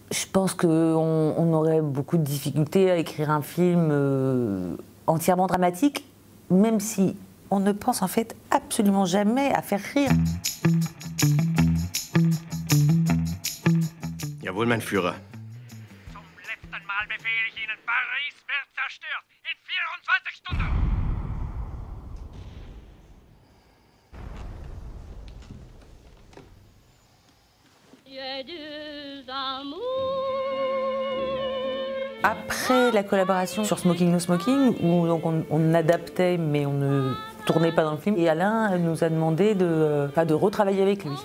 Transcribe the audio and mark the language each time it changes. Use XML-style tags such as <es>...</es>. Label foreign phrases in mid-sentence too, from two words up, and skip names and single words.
<fr>Je pense qu'on aurait beaucoup de difficultés à écrire un film entièrement dramatique, même si on ne pense en fait absolument jamais à faire rire.</fr> <de>Jawohl, mein Führer. Zum letzten Mal befehle ich Ihnen, Paris wird zerstört. In 24 Stunden.</de> <fr>Après la collaboration sur Smoking No Smoking, où donc on adaptait mais on ne tournait pas dans le film, et Alain nous a demandé de retravailler avec lui.</fr>